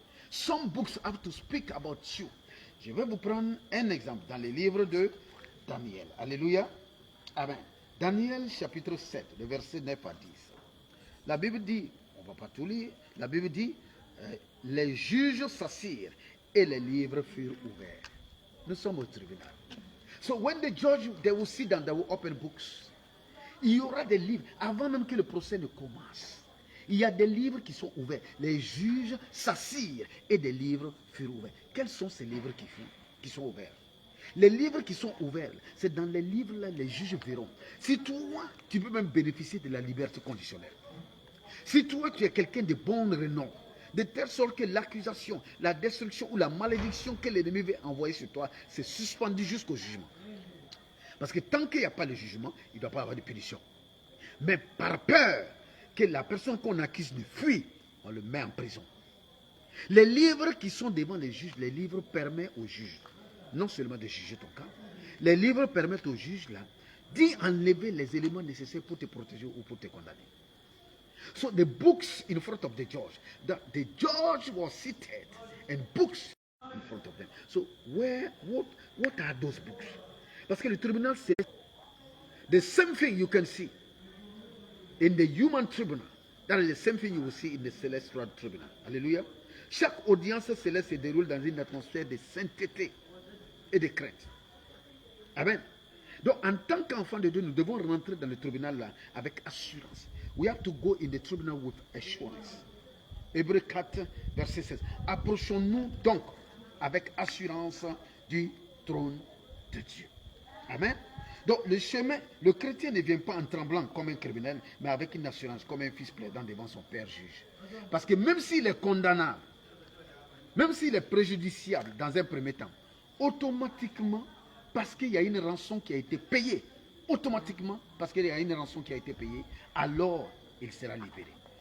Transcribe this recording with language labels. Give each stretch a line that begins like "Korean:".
English: Some books have to speak about you.
French: Je vais vous prendre un exemple dans les livres de Daniel. Alléluia. Amen. Daniel chapitre 7, le verset 9 à 10. La Bible dit, on ne va pas tout lire, la Bible dit, les juges s'assirent et les livres furent ouverts. Nous sommes au tribunal.
English: So when the judge, they will sit down, they will open books.
French: Il y aura des livres, avant même que le procès ne commence. Il y a des livres qui sont ouverts. Les juges s'assirent et des livres furent ouverts. Quels sont ces livres qui sont ouverts? Les livres qui sont ouverts, c'est dans les livres-là, les juges verront. Si toi, tu peux même bénéficier de la liberté conditionnelle. Si toi, tu es quelqu'un de bon renom, de telle sorte que l'accusation, la destruction ou la malédiction que l'ennemi veut envoyer sur toi, c'est suspendu jusqu'au jugement. Parce que tant qu'il n'y a pas de jugement, il ne doit pas avoir de punition. Mais par peur que la personne qu'on accuse ne fuit, on le met en prison. Les livres qui sont devant les juges, les livres permettent aux juges, non seulement de juger ton cas, les livres permettent aux juges là, d'y enlever les éléments nécessaires pour te protéger ou pour te condamner.
English: So the books in front of the judge, the judge was seated and books in front of them. So what are those books?
French: Parce que le tribunal, c'est
English: the same thing you can see in the human tribunal. That is the same thing you will see in the celestial tribunal.
French: Alléluia. Chaque audience céleste se déroule dans une atmosphère de sainteté et de crainte. Amen. Donc, en tant qu'enfant de Dieu, nous devons rentrer dans le tribunal là avec assurance.
English: We have to go in the tribunal with assurance.
French: Hébreux 4, verset 16. Approchons-nous donc avec assurance du trône de Dieu. Amen. Donc le chemin, le chrétien ne vient pas en tremblant comme un criminel, mais avec une assurance, comme un fils plaidant devant son père juge. Parce que même s'il est condamnable, même s'il est préjudiciable dans un premier temps, automatiquement, parce qu'il y a une rançon qui a été payée, automatiquement, parce qu'il y a une rançon qui a été payée, alors il sera libéré.